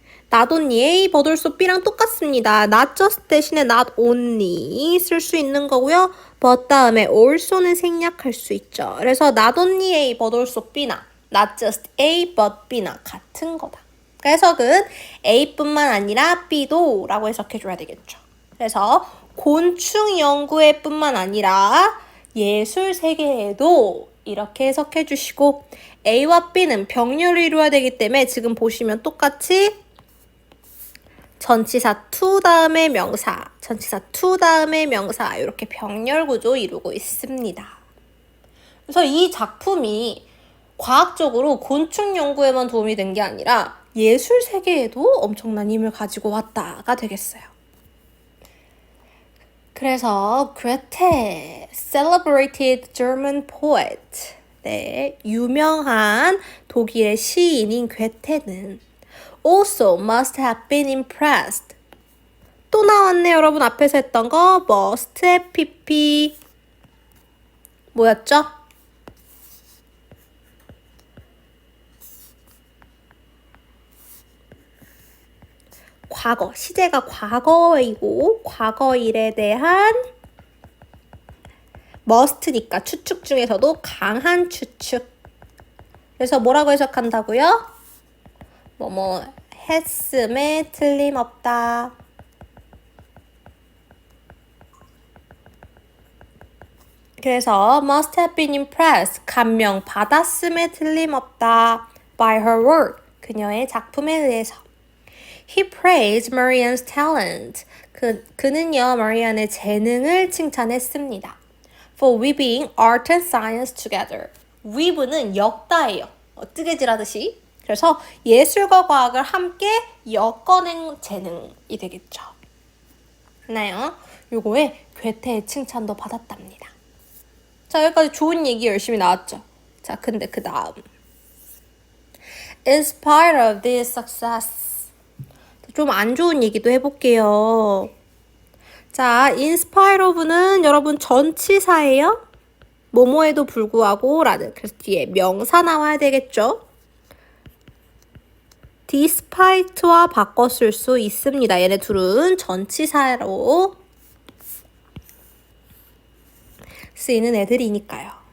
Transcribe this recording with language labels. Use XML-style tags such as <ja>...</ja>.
<en>not only A, but also B랑</en> <ko>똑같습니다.</ko> <en>not just</en> <ko>대신에</ko> <en>not only</en> <ko>쓸 수 있는 거고요. but 다음에 also는 생략할 수 있죠. 그래서</ko> <en>not only A, but also B나 not just A, but B나</en> <ko>같은 거다. 그래서 해석은 A뿐만 아니라 B도 라고 해석해줘야 되겠죠. 그래서 곤충 연구에 뿐만 아니라 예술 세계에도 이렇게 해석해 주시고 A와 B는 병렬을 이루어야 되기 때문에 지금 보시면 똑같이 전치사 to 다음에 명사, 전치사 to 다음에 명사 이렇게 병렬 구조 이루고 있습니다. 그래서 이 작품이 과학적으로 곤충 연구에만 도움이 된 게 아니라 예술 세계에도 엄청난 힘을 가지고 왔다가 되겠어요.</ko> <en>그래서 괴테, celebrated German poet,</en> <ko>네, 유명한 독일의 시인인 괴테는</ko> <en>also must have been impressed.</en> <ko>또 나왔네, 여러분. 앞에서 했던 거 must의 pp 뭐였죠? 과거, 시제가 과거이고 과거 일에 대한 must니까 추측 중에서도 강한 추측. 그래서 뭐라고 해석한다고요? 했음에 틀림없다. 그래서</ko> <en>must have been impressed.</en> <ko>감명 받았음에 틀림없다.</ko> <en>by her work.</en> <ko>그녀의 작품에 의해서.</ko> <en>He praised Marianne's talent.</en> <ko>그는요, 마리안의 재능을 칭찬했습니다.</ko> <en>For weaving art and science together.</en> <ko>weave는 엮다예요. 뜨개질하듯이. 그래서 예술과 과학을 함께 엮어낸 재능이 되겠죠. 했나요? 요거에 괴테의 칭찬도 받았답니다. 자, 여기까지 좋은 얘기 열심히 나왔죠. 자, 근데 그 다음.</ko> <en>In spite of this success.</en> <ko>좀 안 좋은 얘기도 해볼게요. 자,</ko> <en>in spite of</en> <ko>는 여러분 전치사예요. 뭐뭐에도 불구하고 라는, 그래서 뒤에 명사 나와야 되겠죠. despite와 바꿔 쓸 수 있습니다. 얘네 둘은 전치사로 쓰이는 애들이니까요.</ko>